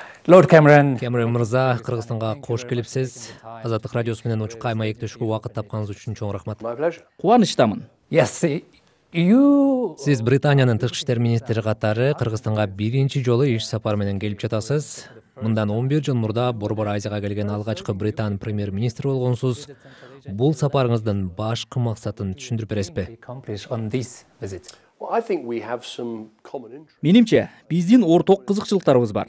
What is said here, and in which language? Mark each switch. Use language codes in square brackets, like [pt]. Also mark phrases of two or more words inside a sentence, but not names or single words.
[en] Lord Cameron. [ky] Cameron мырза, Кыргызстанга кош келипсиз. Азаттык радиосу менен Учкай маектешүүгө убакыт тапканыңыз үчүн чоң рахмат. Кубанычтамын. [en] Yes, you. [ky] Сиз Британиянын тышкы иштер министри катары Кыргызстанга биринчи жолу иш сапар менен келип жатасыз. Мындан 11 жыл мурда Борбор Азияга келген алгачкы Британ премьер-министри болгонсуз. Бул сапарыңыздын башкы максатын түшүндүрүп бересизби? Менимче, биздин орток кызыкчылыктарыбыз бар.